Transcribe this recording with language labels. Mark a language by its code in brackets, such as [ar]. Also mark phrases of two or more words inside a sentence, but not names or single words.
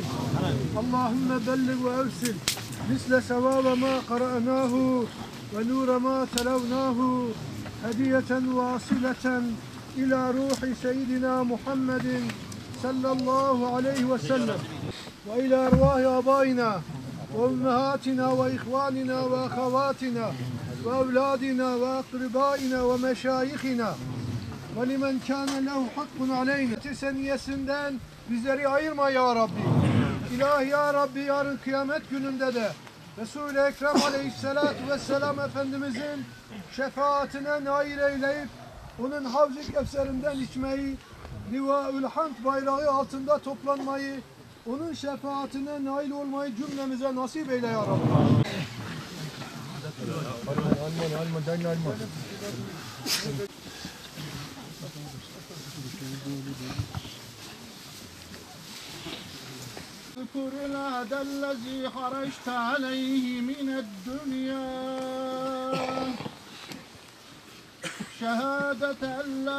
[ar] اللهم بلغ وأرسل مثل ثواب ما قرأناه ونور ما تلوناه هدية واصلة إلى روح سيدنا محمد صلى الله عليه وسلم وإلى أرواح آبائنا وأمهاتنا وإخواننا وأخواتنا وأولادنا وأقربائنا ومشايخنا ولمن كان له حق علينا. [tr] Seniyesinden bizleri ayırma [ar] يا رب. إلهي يا رب, [tr] yarın kıyamet gününde de Resul-i Ekrem [ar] عليه الصلاة والسلام [tr] Efendimizin şefaatine nail eyleyip onun Havz-ı Kevser'inden içmeyi, Liva-ül Hamd bayrağı altında toplanmayı, onun şefaatine nail olmayı cümlemize nasip eyle [ar] يا رب. اذكر العهد الذي خرجت عليه من الدنيا شهادة أن لا